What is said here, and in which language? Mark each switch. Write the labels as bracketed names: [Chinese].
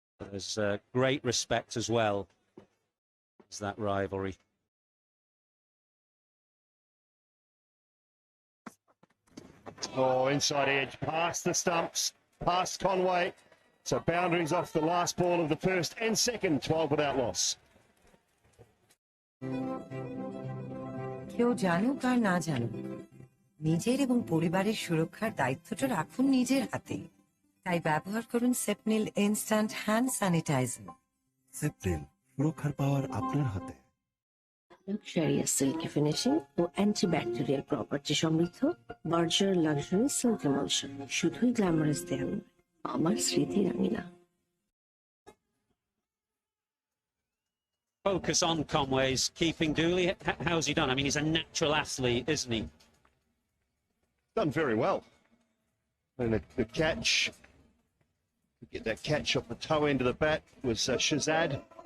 [English] There's great respect as well as that rivalry. Oh, inside edge, past the stumps, past Conway. So boundaries off the last ball of the first and second, 12 without loss. [Bangla] কেউ জানুক আর না জানুক, নিজের এবং পরিবারের সুরক্ষার দায়িত্বটা রাখুন নিজের হাতে। তাই ব্যবহার করুন সেপনিল ইনস্ট্যান্ট হ্যান্ড স্যানিটাইজার। সেপনিল, সুরক্ষার পাওয়ার আপনার হাতে। [English] Luxurious silky finishing [Bangla] ও [English] antibacterial property [Bangla] সমৃদ্ধ বার্জার লাক্সারি সিল্ক emulsion শুধুই গ্ল্যামারাস দেয় নয়, আমার স্মৃতি রাঙিনা। [English] Focus on Conway's keeping Dooley. How's he done? I mean, he's a natural athlete, isn't he? Done very well. And the catch Get that catch off the toe end of the bat was Shazad.